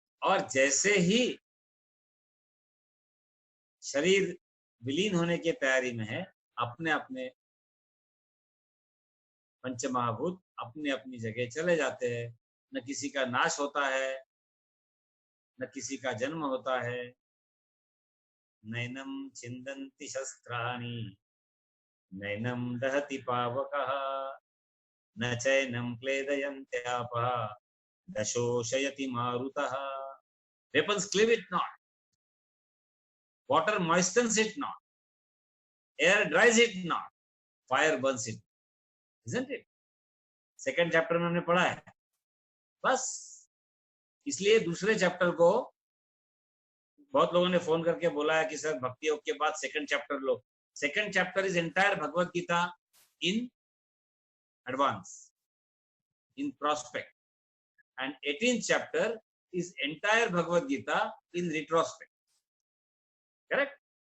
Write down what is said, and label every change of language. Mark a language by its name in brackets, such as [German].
[Hindi] और जैसे ही शरीर विलीन होने की तैयारी में है, अपने अपने पंचमहाभूत अपनी अपनी जगह चले जाते हैं। न किसी का नाश होता है, न किसी का जन्म होता है। [Sanskrit] नैनम छिन्दन्ति शस्त्राणि नैनम दहति पावकः न चैनम क्लेदयन्त्यापः न शोषयति मारुतः। [English] Weapons cleave it not, water moistens it not, air dries it not, fire burns it, isn't it? [Hindi] Second chapter में हमने पढ़ा है। बस इसलिए दूसरे चैप्टर को बहुत लोगों ने फोन करके बोला है कि सर भक्ति योग के बाद second chapter low. [English] Second chapter is entire Bhagavad Gita in advance, in prospect, and 18th chapter is entire Bhagavad Gita in retrospect. Correct?